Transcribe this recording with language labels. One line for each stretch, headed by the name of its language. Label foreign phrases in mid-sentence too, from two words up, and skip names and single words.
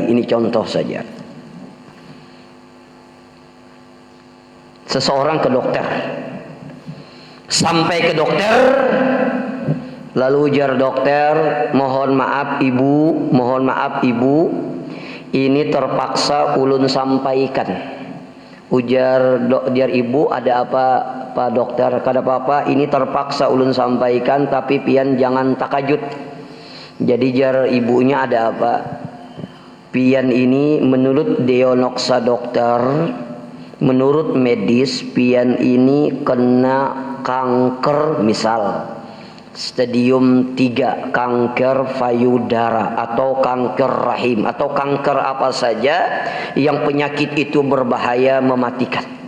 Indonesian: Ini contoh saja. Seseorang ke dokter, sampai ke dokter, lalu ujar dokter, mohon maaf ibu, ini terpaksa ulun sampaikan. Ujar ibu, ada apa Pak dokter? Kada apa-apa, ini terpaksa ulun sampaikan, tapi pian jangan takajut. Jadi jar ibunya, ada apa? Pian ini menurut deonoksa dokter, menurut medis, pian ini kena kanker, misal stadium 3, kanker payudara atau kanker rahim atau kanker apa saja yang penyakit itu berbahaya, mematikan.